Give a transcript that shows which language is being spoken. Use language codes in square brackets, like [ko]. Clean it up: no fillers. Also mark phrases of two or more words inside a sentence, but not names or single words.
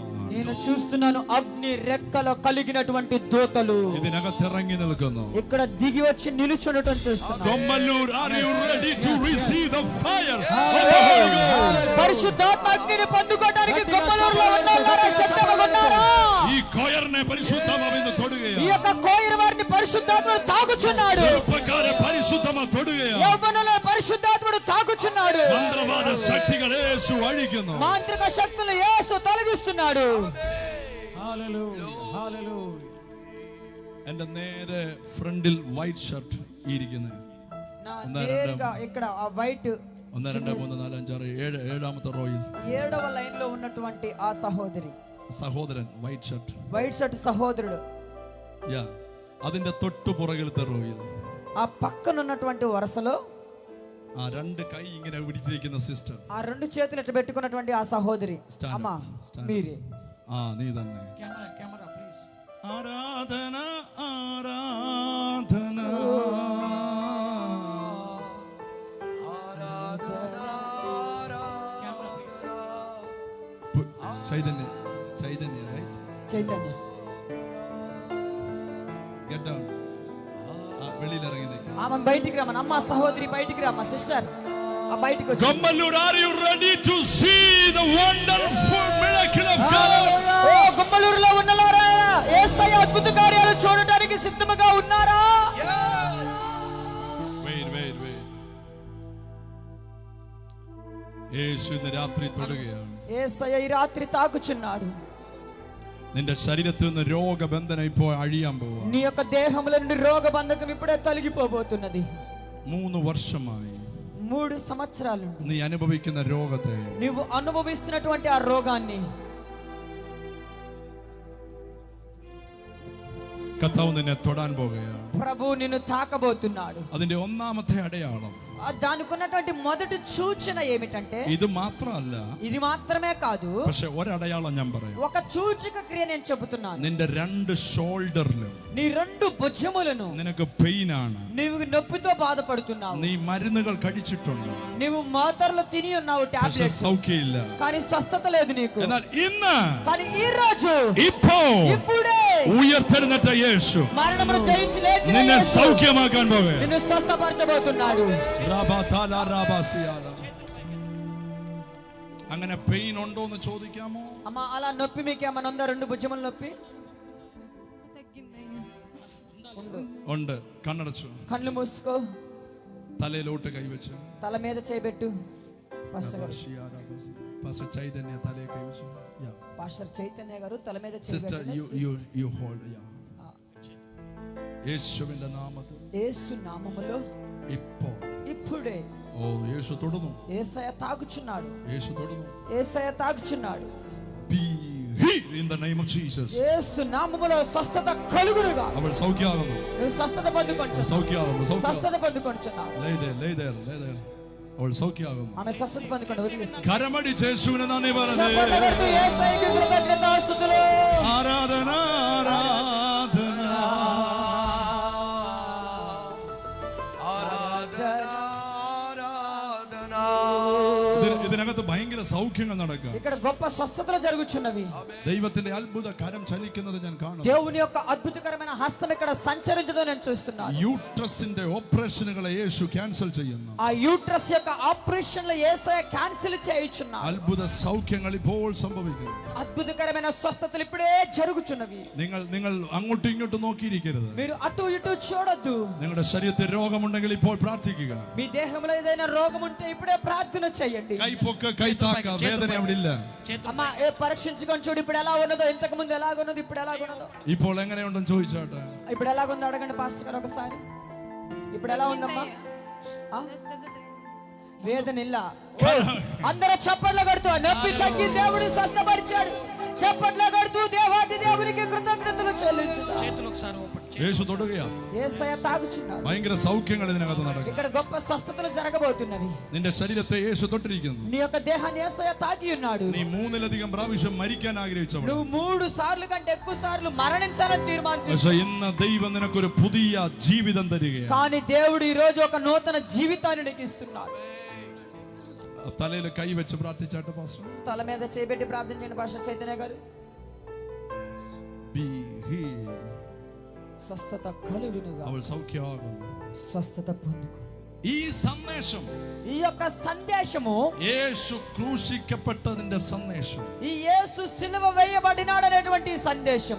[te] నేను చూస్తున్నాను అగ్ని రెక్కలు కలిగినటువంటి దూతలు [ml] ഇതിനകത്ത് ഇറങ്ങി നിൽക്കുന്നു. [te] ఇక్కడ దిగి వచ్చి నిలుచుండటం చూస్తున్నాను. [en] కొమ్మల్లూరు, are you ready to receive the fire of the Holy Ghost? [te] పరిశుద్ధాత్మ అగ్నిని పొందుకోవడానికి కొమ్మల్లూరులో ఉన్నారా? సిద్ధంగా ఉన్నారా? [ml] ഈ ക്വയറിനെ പരിശുദ്ധാത്മാവ് തൊടുകയാ. [te] ఈ యొక్క కోయర్ వారిని పరిశుద్ధాత్మను తాగుచున్నాడు. [ml] ചെറുപ്പക്കാരെ പരിശുദ്ധാത്മാവ് തൊടുകയാ. [te] యవ్వనుల పరిశుద్ధాత్మను తాగుచున్నాడు. [ml] మంత్రవాద శక్తిകളെ യേശു അഴിക്കുന്നു. [te] మాంత్రిక శక్తులు యేసు తొలగిస్తున్నాడు. [ml] ഹല്ലേലൂയ, ഹല്ലേലൂയ. എന്റെ നേരെ ഫ്രണ്ടിൽ വൈറ്റ് ഷർട്ട് ഇരിക്കുന്നു. [te] ఇక్కడ ఆ వైట్ [ml] 1 2 3 4 5 6 7ാമത്തെ റോയിൽ [te] 7వ లైన్ లో ఉన్నటువంటి ఆ [ml] സഹോദരൻ വൈറ്റ് ഷർട്ട് [te] సహోదరుడు [ml] യാ അതിന്റെ തൊട്ടു പുറകിലത്തെ റോയിൽ [te] ఆ పక్కన ఉన్నటువంటి వరుసలో [ml] ആ രണ്ട് കൈ ഇങ്ങനെ പിടിച്ചിരിക്കുന്ന സിസ്റ്റർ, [te] ఆ రెండు చేతులు ఇట్లా పెట్టుకున్నటువంటి ఆ సహోదరి అమ్మా మీరే. [ml] നീ തന്നെ. [en] camera please. [ml] ആരാധന ആരാധന ആരാധന ചൈതന്യ right? [te] చైతన్య [en] Get down. [ml] വെളിയിൽ ഇറങ്ങി നിൽക്കുക. [te] ఆమె బయటికి రమ్మని. అమ్మ సహోదరి బయటికి రమ్మ. సిస్టర్ ఆ బయటికి వచ్చి. [en] Gummalur, are you ready to see the wonderful miracle of God? [te] ఓ గుమ్మలూరులో ఉన్నలారా, యేసయ్య అద్భుత కార్యాలు చూడడానికి సిద్ధముగా ఉన్నారా? [en] Wait. [ml] യേശു ഇന്ന് രാത്രി തൊടുകയാണ്. [te] యేసయ్య ఈ రాత్రి తాకుచున్నాడు. [ml] നിന്റെ ശരീരത്തിൽ നിന്ന് രോഗബന്ധനം ഇപ്പോൾ അഴിയാൻ പോവുക. [te] నీ యొక్క దేహముల నుండి రోగ బంధకం ఇప్పుడే తొలగిపోబోతున్నది. [ml] 3 വർഷമായി [te] 3 సంవత్సరాల నుండి [ml] നീ അനുഭവിക്കുന്ന രോഗത്തെ, [te] నీవు అనుభవిస్తున్నటువంటి ఆ రోగాన్ని [ml] കർത്താവ് നിന്നെ തൊടാൻ പോകുകയാണ്. [te] ప్రభు నిన్ను తాకబోతున్నాడు. [ml] അതിന്റെ ഒന്നാമത്തെ അടയാളം, [te] దానికి ఉన్నటువంటి మొదటి సూచన ఏమిటంటే, [ml] ഇത് മാത്രമല്ല, [te] ఇది మాత్రమే కాదు, [ml] പക്ഷെ ഒരടയാളം ഞാൻ പറയാം. [te] ఒక సూచక క్రియ నేను చెబుతున్నాను. [ml] നിന്റെ 2 ഷോൾഡറിലും [te] నీ 2 భుజములను [ml] നിനക്ക് പെയിൻ ആണ്. [te] నీవు నొప్పితో బాధపడుతున్నావు. [ml] നീ మരുന്നുകൾ കഴിച്ചിട്ടുണ്ട്, [te] నీవు మాత్రలు తిని ఉన్నావు, [ml] പക്ഷെ [te] టాబ్లెట్స్, [ml] സൗഖ്യമില്ല. [te] కానీ స్వస్థత లేదు నీకు. [ml] എന്നാൽ ഇന്ന്, [te] కానీ ఈ రోజు, ఇప్పుడే [ml] ഉയർത്തെഴുന്നേറ്റ യേശു [te] మరణమును జయించి లేచిన [ml] നിന്നെ [te] యేసు [ml] സൗഖ്യമാക്കാൻ പോകുകയാണ്. [te] నిన్ను స్వస్థపరచబోతున్నాడు. [ml] അങ്ങനെ പെയിൻ ഉണ്ടോ എന്ന് ചോദിക്കാമോ? [te] అమ్మా, అలా నొప్పి మీకు ఏమైనా ఉందా? 2 భుజముల నొప్పి [ml] ഉണ്ട്. കണ്ണടച്ചു, [te] కళ్ళు మూసుకో, [ml] തലയിലോട്ട് കൈവച്ചു, [te] తల మీద చేయబెట్టు. [ml] പാസ്റ്റർ ചൈതന്യ തലയെ കൈവച്ചു. [te] పాస్టర్ చైతన్య గారు తల మీద [ml] സിസ്റ്റർ [te] చేయబెట్టు. [en] you hold. [ml] യേശുവിന്റെ നാമത്തിൽ, [te] యేసు నామములో ఇప్పుడే [ml] യേശു തൊടുന്നു. [te] యేసయ్య తాకుచున్నాడు. [ml] యేసు തൊടുന്നു. [te] యేసయ్య తాకుచున్నాడు. [en] Be healed in the name of Jesus. [te] యేసు నామములో స్వస్థత కలుగునుగా. [ml] അവൾ സൗഖ്യമാകുന്നു. [te] నువ్వు స్వస్థత పొందుకొంటున్నావు. [ml] സൗഖ്യമാകുന്നു. [te] స్వస్థత పొందుకొంటున్నావు. [en] lay there. [ml] അവൾ സൗഖ്യമാകുന്നു. [te] ఆమె స్వస్థత పొందుకొంటు. వదిలేసి [ml] കരമടിച്ച് യേശുവിനെ നന്ദി പറഞ്ഞേ. [te] యేసయ్యకి కృతజ్ఞతాస్తుతులు. [ml] ആരാധന ഇതിനകത്ത് ഭയങ്കര സൗഖ്യങ്ങൾ നടക്കുക. [te] ఇక్కడ గొప్ప స్వస్థతలు జరుగుచున్నవి. [ml] ദൈവത്തിന്റെ അത്ഭുത കരം ചലിക്കുന്നത് ഞാൻ കാണുന്നു. [te] దేవుని యొక్క అద్భుతకరమైన హస్తం ఇక్కడ సంచరించడం నేను చూస్తున్నాను. [ml] യൂട്രസിന്റെ ഓപ്പറേഷനുകളെ യേശു ക്യാൻസൽ ചെയ്യുന്നു. [te] ఆ యూట్రస్ యొక్క ఆపరేషన్లు యేసయ్య క్యాన్సిల్ చేయుచున్నాడు. [ml] അത്ഭുത സൗഖ്യങ്ങൾ ഇപ്പോൾ സംഭവിക്കുന്നു. [te] అద్భుతకరమైన స్వస్థతలు ఇప్పుడే జరుగుచున్నవి. [ml] നിങ്ങൾ അങ്ങോട്ടും ഇങ്ങോട്ടും നോക്കിയിരിക്കരുത്. [te] మీరు అటు ఇటు చూడొద్దు. [ml] നിങ്ങളുടെ ശരീരത്തിൽ രോഗമുണ്ടെങ്കിൽ ഇപ്പോൾ പ്രാർത്ഥിക്കുക. [te] మీ దేహంలో ఏదైనా రోగం ఉంటే ఇప్పుడే ప్రార్థన చేయండి. [ml] കൈപ്പൊക്ക കൈത്താക്ക, വേദന അവിടെ ഇല്ല. [te] అమ్మా, పరీక్షించుకొని చూడు, ఇప్పుడు ఎలా ఉన్నదో, ఇంతకు ముందు ఎలాగున్నదో, ఇప్పుడు ఎలాగున్నదో. [ml] ഇപ്പോൾ എങ്ങനെയുണ്ടെന്ന് ചോദിച്ചാട്ടെ. [te] ఇప్పుడు ఎలాగుందో అడగండి పాస్టర్ గారు ఒకసారి. ఇప్పుడు ఎలా ఉందమ్మా? [ml] വേദന ഇല്ല. [te] అందరూ చప్పట్లు కొడుతూ, నొప్పి తగ్గి దేవుడు స్వస్థపరిచాడు. చప్పట్లు కొడుతూ దేవాది దేవునికి కృతజ్ఞతలు చెల్లించుదాం. చేతులు ఒకసారి [ml] యేసు തൊടുകയാ. [te] యేసయ్య తాకుచున్నాడు. [ml] ഭയങ്കര സൗഖ്യങ്ങൾ ഇതിനകത്ത് നടക്കും. [te] ఇక్కడ గొప్ప స్వస్థతలు జరగబోతున్నవి. [ml] നിന്റെ ശരീരത്തെ യേശു തൊട്ടിരിക്കുന്നു. [te] నీ యొక్క దేహాన్ని యేసయ్య తాకి ఉన్నాడు. [ml] നീ 3-ലധികം പ്രാവശ്യം മരിക്കാൻ ആഗ്രഹിച്ചവൾ, [te] నువ్వు 3 సార్లు కంటే ఎక్కువ సార్లు మరణించాలని తీర్మానించావు. [ml] പക്ഷേ ഇന്ന് ദൈവം നിനക്കൊരു പുതിയ ജീവിതം തരികയാണ്. [te] కానీ దేవుడు ఈ రోజు ఒక నూతన జీవితాన్ని నీకు ఇస్తున్నాడు. [ml] തലയിൽ കൈ വെച്ച് പ്രാർത്ഥിച്ചാട്ടെ പാസ്റ്റർ. [te] తల మీద చేయబెట్టి ప్రార్థించండి పాస్టర్ చైతన్య గారు. [en] Be healed. [te] స్వస్థత కలుగునుగా. [ml] അവൾ സൗഖ്യമാകുന്നു. [te] స్వస్థత పొందుకో. [ml] ഈ സന്ദേശം, [te] ఈ యొక్క సందేశము, [ml] యేసు ക്രൂശിക്കപ്പെട്ടതിന്റെ സന്ദേശം, [te] ఈ యేసు సిలువ వేయబడినాడనేటువంటి సందేశము